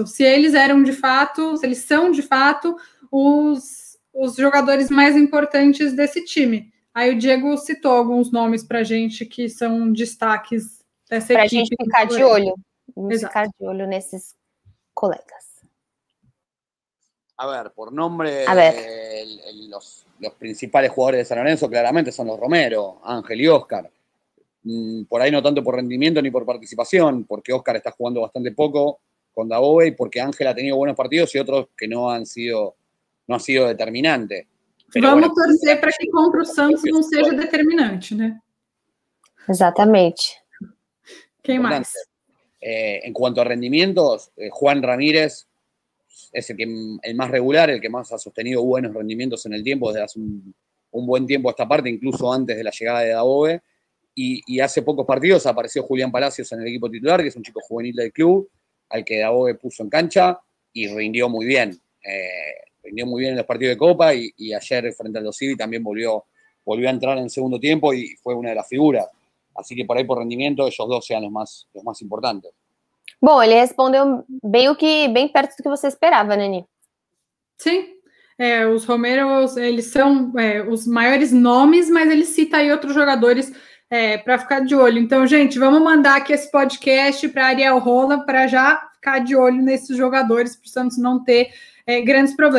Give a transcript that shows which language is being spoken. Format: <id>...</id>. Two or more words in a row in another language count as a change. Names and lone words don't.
<pt>Se eles eram de fato, se eles são de fato os jogadores mais importantes desse time. Aí o Diego citou alguns nomes para a gente que são destaques dessa equipe. Para a gente ficar de olho. Vamos ficar de olho nesses colegas.</pt> <es>A ver, por nombre, los principales jugadores de San Lorenzo claramente son los Romero, Ángel y Oscar. Por ahí no tanto por rendimiento ni por participación, porque Oscar está jugando bastante poco con Dabove y porque Ángel ha tenido buenos partidos y otros que no ha sido determinante.</es> <pt>Pero vamos torcer para que contra o Santos não seja determinante, né? Exatamente. Quem mais?</pt> <es>En cuanto a rendimientos, Juan Ramírez es el más regular, el que más ha sostenido buenos rendimientos en el tiempo, desde hace un buen tiempo a esta parte, incluso antes de la llegada de Dabove. Y hace pocos partidos apareció Julián Palacios en el equipo titular, que es un chico juvenil del club, al que Dabove puso en cancha y rindió muy bien. Rindió muy bien en los partidos de Copa y ayer frente al Dosivi también volvió a entrar en el segundo tiempo y fue una de las figuras. Así que por ahí por rendimiento ellos 2 sean los más importantes.</es> <pt>Bom, ele respondeu bem perto do que você esperava, Nani. Sim, os Romeros, eles são os maiores nomes, mas ele cita aí outros jogadores para ficar de olho. Então, gente, vamos mandar aqui esse podcast para Ariel Rola para já ficar de olho nesses jogadores, para o Santos não ter grandes problemas.</pt>